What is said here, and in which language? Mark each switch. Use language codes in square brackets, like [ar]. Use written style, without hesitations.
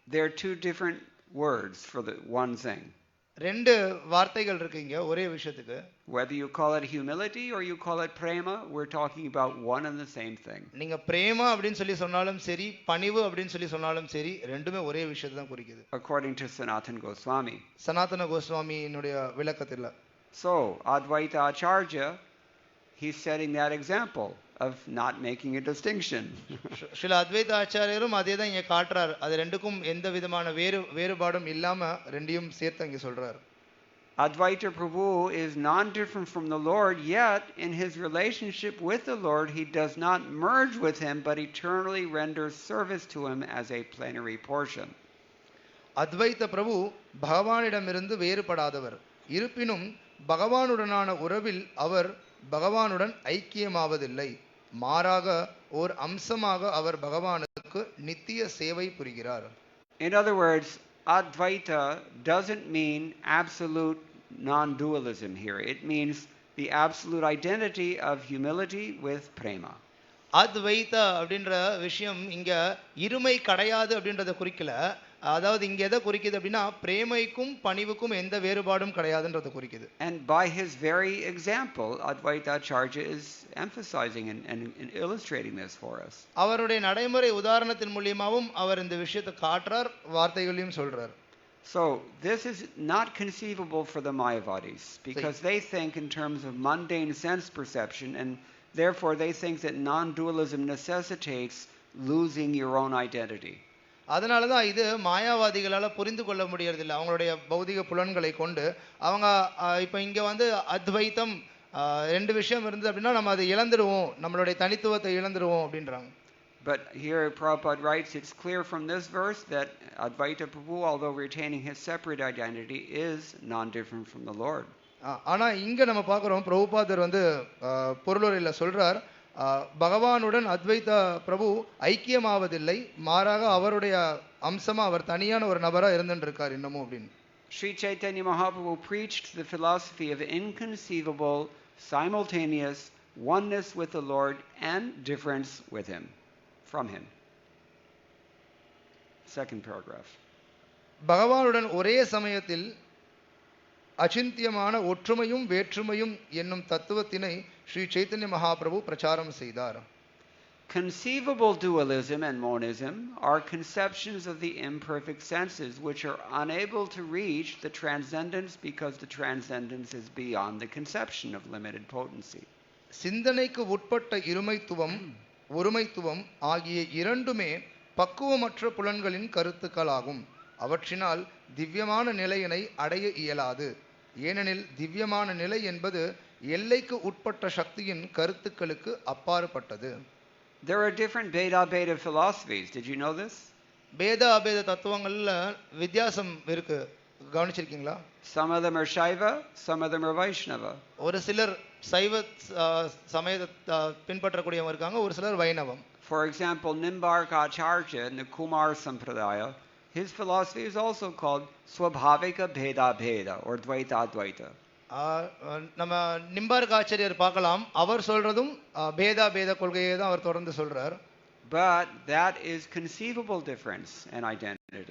[en] There are two different words for the one thing. [ta] ரெண்டு வார்த்தைகள் இருக்குங்க ஒரே விஷயத்துக்கு. [en] Whether you call it humility or you call it prema, we're talking about one and the same thing. [ta] நீங்க பிரேமா அப்படினு சொல்லி சொன்னாலும் சரி, பணிவு அப்படினு சொல்லி சொன்னாலும் சரி, ரெண்டுமே ஒரே விஷயத்தை தான் குறிக்குது. [en] According to Sanatana Goswami. [ta] Sanatana கோஸ்வாமியினுடைய விளக்கத்துல. [en] So, Advaita Acharya, he's setting that example of not making a distinction. [ta] Srila அத்வைத ஆச்சாரியரும் அதே தான் இங்க காட்டுறார். அது ரெண்டுக்கும் எந்த விதமான வேறுபாடும் இல்லாம ரெண்டையும் சேர்த்து இங்க சொல்றார். [en] Advaita Prabhu is non-different from the Lord, yet in his relationship with the Lord, he does not merge with him, but eternally renders service to him as a plenary portion. [ta] அத்வைத பிரபு பகவானிடமிருந்து வேறுபடாதவர், இருப்பினும் பகவானுடனான உறவில் அவர் பகவானுடன் ஐக்கியமாவதில்லை, மாறாக ஓர் அம்சமாக அவர் பகவானுக்கு நித்திய சேவை புரிகிறார். [en] In other words, Advaita doesn't mean absolute non-dualism here. It means the absolute identity of humility with prema. [ta] அத்வைத அப்படின்ற விஷயம் இங்க இருமை கிடையாது அப்படின்றத குறிக்கல. அதாவது இங்க எதை குறிக்குது அப்படின்னா பிரேமைக்கும் பணிவுக்கும் எந்த வேறுபாடும் கிடையாதுன்றத குறிக்குது. [en] And by his very example, Advaita Acharya is emphasizing and illustrating this for us. [ta] அவருடைய நடைமுறை உதாரணத்தின் மூலமாவும் அவர் இந்த விஷயத்தை காட்டுறார், வார்த்தைகளையும் சொல்றார். [en] So this is not conceivable for the Mayavadis because they think in terms of mundane sense perception, and therefore they think that non-dualism necessitates losing your own identity. [ta] அதனால தான் இது மாயாவாதிகளால் புரிந்து கொள்ள முடியறதில்லை. அவங்களுடைய பௌதிக புலன்களை கொண்டு அவங்க இப்போ இங்கே வந்து அத்வைத்தம் ரெண்டு விஷயம் இருந்தது அப்படின்னா நம்ம அதை இழந்துடுவோம், நம்மளுடைய தனித்துவத்தை இழந்துடுவோம் அப்படின்றாங்க. [en] But here Prabhupada writes, it's clear from this verse that Advaita Prabhu, although retaining his separate identity, is non-different from the Lord. [ta] ஆனா இங்க நம்ம பார்க்குறோம் பிரபுபாதர் வந்து பொருளுரையில் சொல்றார், பகவானுடன் அத்வைத பிரபு ஐக்கியமாவதில்லை, மாறாக அவருடைய அம்சமா அவர் தனியான ஒரு நபரா இருந்துட்டு இருக்கார் இன்னமும் அப்படின்னு. [en] Sri Chaitanya Mahaprabhu preached the philosophy of inconceivable simultaneous oneness with the Lord and difference with him, from him. Second paragraph. [ta] பகவானுடன் ஒரே சமயத்தில் அச்சிந்தியமான ஒற்றுமையும் வேற்றுமையும் என்னும் தத்துவத்தினை ஸ்ரீ சைத்தன்ய மகாபிரபு பிரச்சாரம் செய்தார். [en] Conceivable dualism and monism are conceptions of the imperfect senses which are unable to reach the transcendence because the transcendence is beyond the conception of limited potency. [ta] சிந்தனைக்கு உட்பட்ட இருமைத்துவம் ஒருமைத்துவம் ஆகிய இரண்டுமே பக்குவமற்ற புலன்களின் கருத்துக்களாகும். அவற்றினால் திவ்யமான நிலையினை அடைய இயலாது. ஏனெனில் திவ்யமான நிலை என்பது எல்லைக்கு உட்பட்ட சக்தியின் கருத்துக்களுக்கு அப்பாற்பட்டது. [en] There are different Beda philosophies. Did you know this? [ta] பேத அபேத தத்துவங்கள்ல வித்தியாசம் இருக்கு, கவனிச்சிருக்கீங்களா? [en] Some of them are Shaiva, some of them are Vaishnava. [ta] ஒரு சிலர் சைவ சமயத்தை பின்பற்றக்கூடியவங்க இருக்காங்க, ஒரு சிலர் வைணவம். [en] For example, Nimbarka Acharya in the Kumar Sampradaya, his philosophy is also called Swabhavika Bheda Bheda or Dvaita Dvaita. [ta] நம்ம நிம்பார்க்க ஆச்சாரியர் பார்க்கலாம், அவர் சொல்றதும் பேதா பேத கொள்கையை தான் அவர் தொடர்ந்து சொல்றார். [en] But that is conceivable difference and identity.